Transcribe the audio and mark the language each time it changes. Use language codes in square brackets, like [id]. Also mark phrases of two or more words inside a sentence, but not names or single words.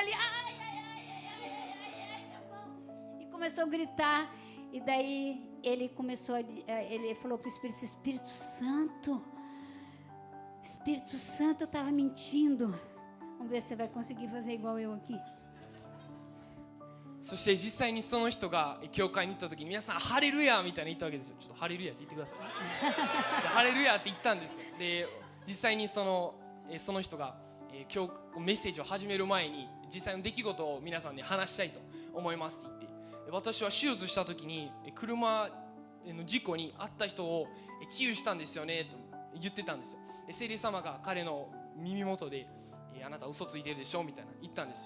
[pt] Ele, ai, na mão. E começou a gritar. E daí ele começou, ele falou para o Espírito Santo, eu estava mentindo. Vamos ver se você vai conseguir fazer igual eu aqui. [ja] そして実際にその人が教会に行った時に皆さんハレルヤみたいに言ったわけですよ。ちょっとハレルヤって言ってください。ハレルヤって言ったんですよ。で実際にその人が、今日メッセージを始める前に実際の出来事を皆さんに話したいと思いますって言って、私は手術した時に車の事故に遭った人を治癒したんですよねと言ってたんですよ。聖霊様が彼の耳元で、あなた嘘ついてるでしょみたいな言ったんですよ。